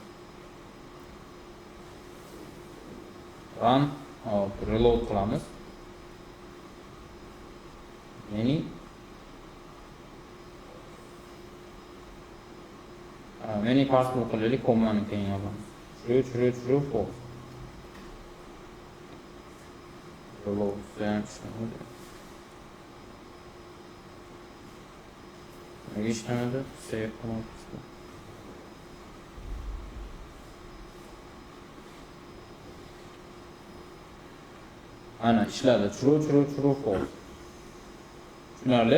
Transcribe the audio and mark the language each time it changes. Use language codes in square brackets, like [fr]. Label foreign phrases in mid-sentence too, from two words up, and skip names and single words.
[uz] Run, reload qilamiz. Menu menu parse qilaylik, kommani keyin yozamiz. [en] True false. Reload function. [uz] Ishlamadi, save qilamiz. Ana ishladi. [en] True false. Tushunarli.